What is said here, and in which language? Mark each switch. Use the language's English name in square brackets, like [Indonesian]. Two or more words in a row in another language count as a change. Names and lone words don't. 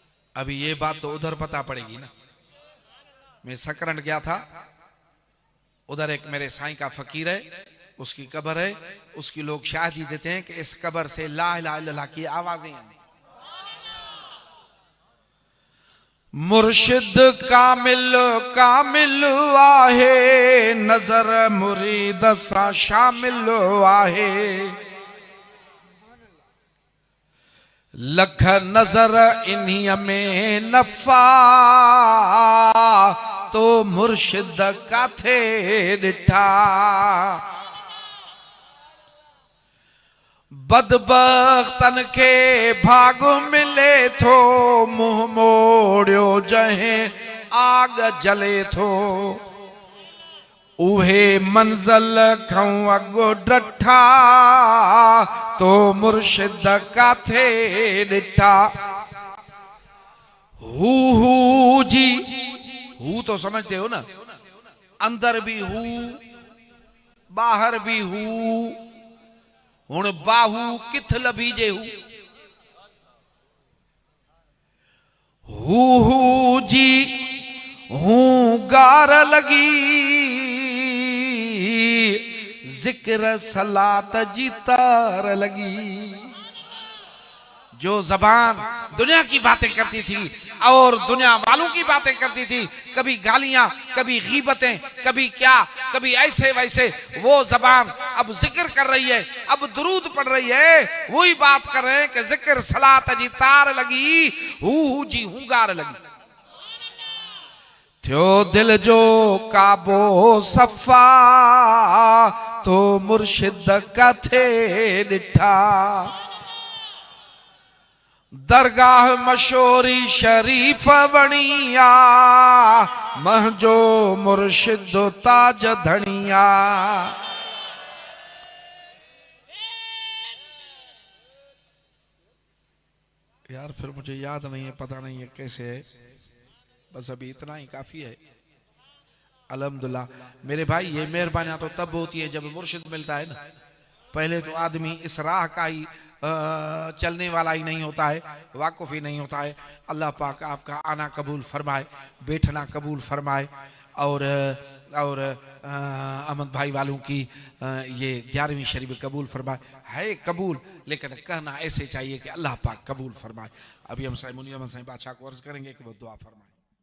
[Hindi] अभी ये बात तो उधर पता पड़ेगी ना। मैं सकरंड गया था, उधर एक मेरे साईं का फकीर है, उसकी कब्र है, उसकी लोग शाहिदी देते हैं कि इस कब्र से [Arabic] لا إله إلا الله [Hindi] की आवाजें आती। [Sindhi] मुर्शिद कामिल कामिल आहे, नजर मुरीद सां शामिल आहे। लख नजर इन्हीं में नफा, तो मुर्शिद काथे ॾिठा। बदबख्तन के भाग मिले थो, मुंह मोड़ियो जहें आग जले थो। उहे मंज़िल खां अॻु ॾठा, तो मुर्शिद काथे ॾिठा। [Hindi] हू जी, हू तो समझते हो ना, अंदर भी हू बाहर भी हू। [Punjabi] ਹੁਣ ਬਾਹੂ ਕਿੱਥ ਲਭੀਜੇ [Sindhi] हू जी हूं गार लगी, जिक्र सलात जी तार लगी। [Hindi] जो जबान दुनिया की बातें करती थी और दुनिया वालों की बातें करती थी, कभी गालियां, कभी गीबतें, कभी क्या, कभी ऐसे वैसे, वो जबान अब जिक्र कर रही है, अब दुरूद पढ़ रही है। वही बात कर रहे हैं कि [Sindhi] जिक्र सलात जी तार लगी, हू जी हूंगार लगी। थियो दिल जो काबो सफ़ा, तो मुर्शिद काथे ॾिठा। दरगाह मशोरी शरीफ बणिया, महजो मुर्शिद ताज धनिया। [Hindi] यार फिर मुझे याद नहीं है, पता नहीं है कैसे है, बस अभी इतना ही काफी है। अल्हम्दुलिल्लाह मेरे भाई, ये मेहरबानियां तो तब होती है जब मुर्शिद मिलता है ना। पहले तो आदमी इस राह का ही चलने वाला ही नहीं होता है, वाकुफ ही नहीं होता है। अल्लाह पाक आपका आना कबूल फरमाए, बैठना कबूल फरमाए, और अहमद भाई वालों की ये 11वीं शरीफ कबूल फरमाए। है कबूल, लेकिन कहना ऐसे चाहिए कि अल्लाह पाक कबूल फरमाए। अभी हम साईं मुनीर अहमद साईं बादशाह को अर्ज करेंगे कि वो दुआ फरमाए।